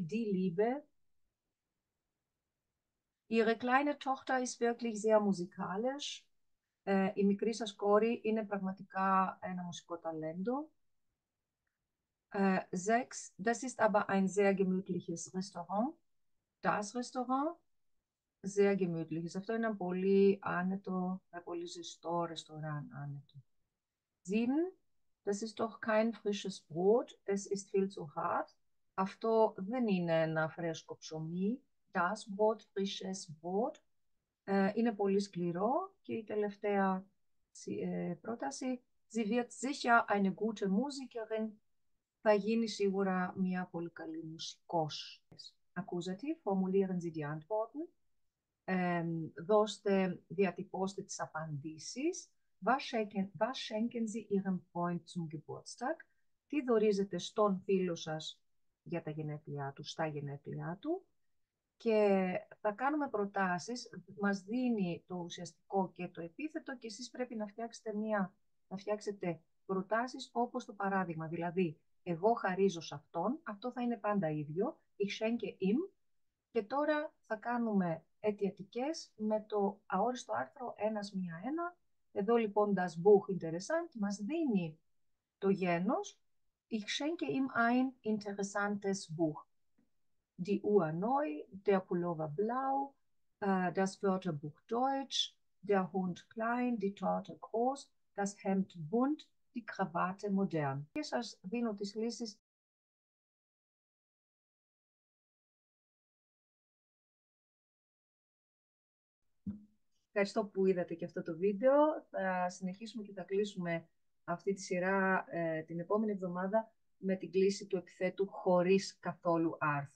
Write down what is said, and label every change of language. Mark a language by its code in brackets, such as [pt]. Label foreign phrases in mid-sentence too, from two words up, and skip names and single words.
[de] Die Liebe. Ihre kleine Tochter ist wirklich sehr musikalisch. [el] Η μικρή σας κόρη είναι πραγματικά ένα μουσικό ταλέντο. 6. [de] Das ist aber ein sehr gemütliches Restaurant. Das Restaurant, sehr gemütliches. [el] Αυτό είναι ένα πολύ άνετο, ένα πολύ ζεστό ρεστοράν άνετο. 7. [de] Das ist doch kein frisches Brot. Es ist viel zu hart. [el] Αυτό δεν είναι ένα φρέσκο ψωμί. [de] Das Brot, frisches Brot. [el] Είναι πολύ σκληρό. Και η τελευταία πρόταση. [de] Sie wird sicher eine gute Musikerin. [el] Θα γίνει σίγουρα μια πολύ καλή μουσικός. [de] Accusative, formulieren Sie die Antworten. [el] Διατυπώστε τις απαντήσεις. [de] Was schenken Sie Ihrem Freund zum Geburtstag? [el] Τι δωρίζετε στον φίλο σας για τα γενέθλιά του, στα γενέθλιά του, και θα κάνουμε προτάσεις, μας δίνει το ουσιαστικό και το επίθετο και εσείς πρέπει να φτιάξετε προτάσεις όπως το παράδειγμα. Δηλαδή, εγώ χαρίζω σε αυτόν, αυτό θα είναι πάντα ίδιο, [de] ich schenke ihm, [el] και τώρα θα κάνουμε αιτιατικές με το αόριστο άρθρο ένας μία ένα. Εδώ λοιπόν [de] das Buch interessant [el] μας δίνει το γένος, [de] ich schenke ihm ein interessantes Buch. Die Uhr neu, der Pullover blau, das Wörterbuch Deutsch, der Hund klein, die Torte groß, das Hemd bunt, die Krawatte modern. [el] Και σας δίνω τις λύσεις. Ευχαριστώ που είδατε και αυτό το βίντεο. Θα συνεχίσουμε και θα κλείσουμε αυτή τη σειρά την επόμενη εβδομάδα με την κλίση του επιθέτου χωρίς καθόλου άρθρο.